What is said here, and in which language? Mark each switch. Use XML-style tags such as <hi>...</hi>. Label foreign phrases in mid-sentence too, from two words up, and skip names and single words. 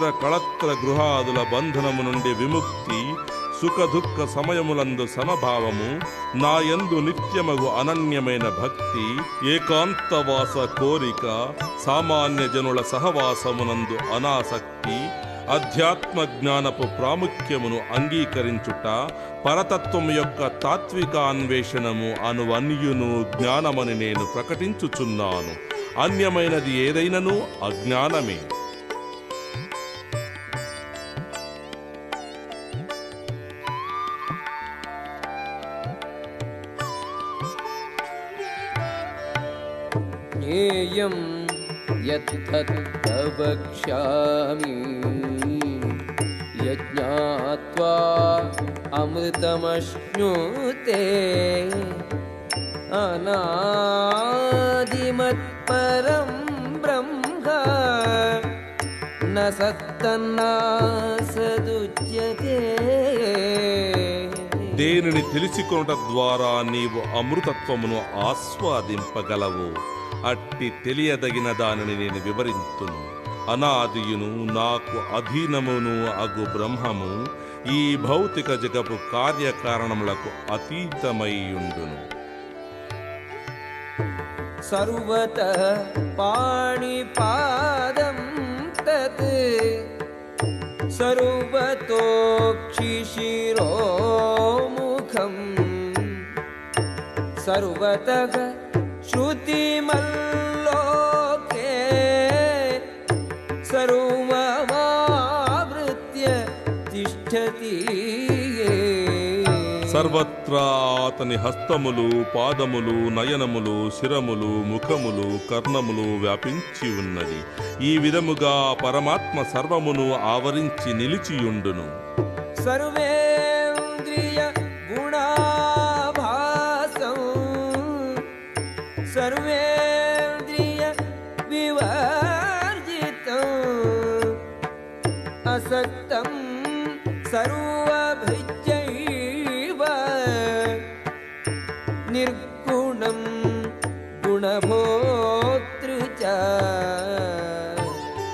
<te>కళత్ర గృహాదుల బంధనము నుండి విముక్తి, సుఖ దుఃఖ సమయములందు సమభావము, నాయందు నిత్యమగు అనన్యమైన భక్తి, ఏకాంతవాస కోరిక, సామాన్య జనుల సహవాసమునందు అనాసక్తి, అధ్యాత్మ జ్ఞానపు ప్రాముఖ్యమును అంగీకరించుట, పరతత్వము యొక్క తాత్వికాన్వేషణము అనువన్యును జ్ఞానమని నేను ప్రకటించుచున్నాను. అన్యమైనది ఏదైనను అజ్ఞానమే.</te> <sa>ज्ञेयं यत्तत् प्रवक्ष्यामि यज्ञात्वा अमृतमश्नुते अनादिमत्परं ब्रह्म न सत्तन्नासदुच्यते.</sa> <te>దేనిని తెలుసుకొనుట ద్వారా నీవు అమృతత్వమును ఆస్వాదింపగలవు. అట్టి తెలియదగిన దానిని నేను వివరింతును. అనాదియును నాకు అధీనమును అగు బ్రహ్మము ఈ భౌతిక జగపు కార్యకారణములకు అతీతమైయుండును.</te> <sa>सर्वतः पाणिपादं तत् सर्वतोक्षिशिरोमुखम् सर्वतः श्रुतिमल्लोके सर्वमावृत्य तिष्ठति.</sa> <te>సర్వత్రా అతని హస్తములు, పాదములు, నయనములు, శిరములు, ముఖములు, కర్ణములు వ్యాపించి ఉన్నది. ఈ విధముగా పరమాత్మ సర్వమును ఆవరించి నిలిచియుండును.</te> <sa>సర్వేంద్రియ గుణాభాసం సర్వేంద్రియ వివర్జితం అసక్తం సర్వభృత్యైవ నిర్గుణం గుణభోక్తృ చ.</sa>